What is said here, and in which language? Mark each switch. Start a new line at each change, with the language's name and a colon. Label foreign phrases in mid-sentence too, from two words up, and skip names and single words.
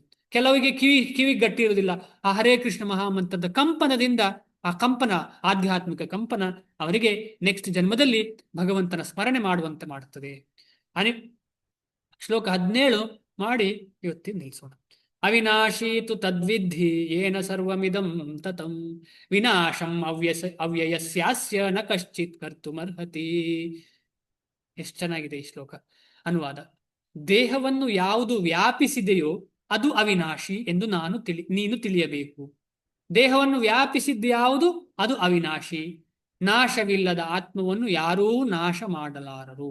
Kannada: ಕೆಲವರಿಗೆ ಕಿವಿ ಗಟ್ಟಿ ಇರುವುದಿಲ್ಲ. ಆ ಹರೇ ಕೃಷ್ಣ ಮಹಾಮಂತ್ರದ ಕಂಪನದಿಂದ, ಆ ಕಂಪನ, ಆಧ್ಯಾತ್ಮಿಕ ಕಂಪನ ಅವರಿಗೆ ನೆಕ್ಸ್ಟ್ ಜನ್ಮದಲ್ಲಿ ಭಗವಂತನ ಸ್ಮರಣೆ ಮಾಡುವಂತೆ ಮಾಡುತ್ತದೆ. ಶ್ಲೋಕ 17 ಮಾಡಿ ಇವತ್ತಿನ ನಿಲ್ಲಿಸೋಣ.
Sanskrit: ಅವಿನಾಶೀತು ತದ್ವಿಧಿ ಏನ ಸರ್ವಮಿದಂ ತತಂ ವಿನಾಶಂ ಅವ್ಯಯಸ್ಯಾಸ್ಯ ನ ಕಶ್ಚಿತ್ ಕರ್ತುಮರ್ಹತಿ.
Kannada: ಎಷ್ಟು ಚೆನ್ನಾಗಿದೆ ಈ ಶ್ಲೋಕ. ಅನುವಾದ: ದೇಹವನ್ನು ಯಾವುದು ವ್ಯಾಪಿಸಿದೆಯೋ ಅದು ಅವಿನಾಶಿ ಎಂದು ನೀನು ತಿಳಿಯಬೇಕು. ದೇಹವನ್ನು ವ್ಯಾಪಿಸಿದ್ಯಾವುದು ಅದು ಅವಿನಾಶಿ. ನಾಶವಿಲ್ಲದ ಆತ್ಮವನ್ನು ಯಾರೂ ನಾಶ ಮಾಡಲಾರರು.